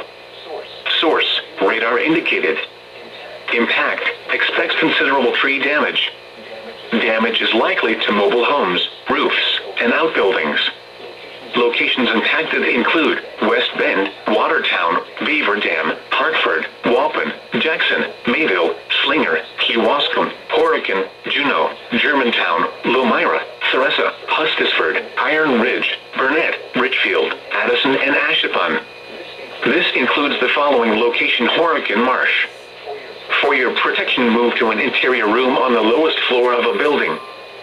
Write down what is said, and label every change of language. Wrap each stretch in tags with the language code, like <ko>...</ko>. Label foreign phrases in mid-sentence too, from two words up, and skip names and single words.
<en>Source, radar indicated. Impact, expects considerable tree damage. Damage is likely to mobile homes, roofs, and outbuildings. Locations impacted include West Bend, Watertown, Beaver Dam, Hartford, Waupun, Jackson, Mayville, Slinger, Kewaskum, Horicon, Juneau, Germantown, Lomira, Theresa, Hustisford, Iron Ridge, Burnett, Richfield, Addison, and Ashapon. This includes the following location: Horicon Marsh. For your protection, move to an interior room on the lowest floor of a building.</en>